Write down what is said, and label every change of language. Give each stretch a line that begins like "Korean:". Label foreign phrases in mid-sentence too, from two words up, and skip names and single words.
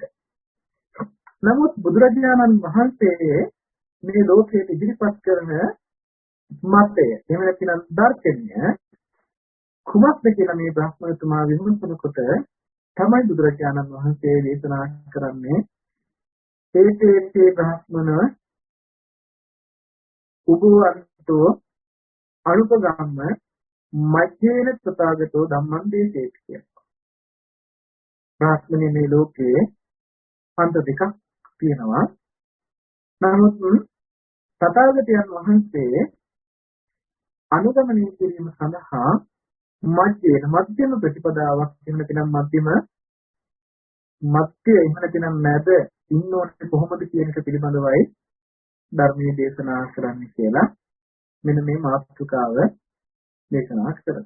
Sinhala: නමුත් බුදුරජාණන් වහන්සේ මේ ලෝකයේ ඉදිරිපත් කරන මතය එහෙම නැත්නම් දර්ශනය කුමක්ද කියලා මේ බ්‍රහ්මතුමා විමසනකොට තමයි බුදුරජාණන් වහන්සේ දේශනා කරන්නේ
Pali: ඒකේ බ්‍රහ්මන උගුවන්තෝ අනුපගම්ම මජ්ජේන තථාගතෝ ධම්මං දේශේති
Sinhala: කියලා. බ්‍රහ්මනේ මේ ලෝකයේ අන්ත දෙකක් තියෙනවා. නමුත් තථාගතයන් වහන්සේ අනුගමනය කිරීම සඳහා මධ්‍යම ප්‍රතිපදාවක් එහෙම නැත්නම් මධ්‍ය එහෙම නැත්නම් මැද ඉන්න ඕනේ කොහොමද කියන එක පිළිබඳවයි ධර්මයේ දේශනා කරන්නේ කියලා මෙන්න මේ මාතෘකාව දේශනා කරනවා.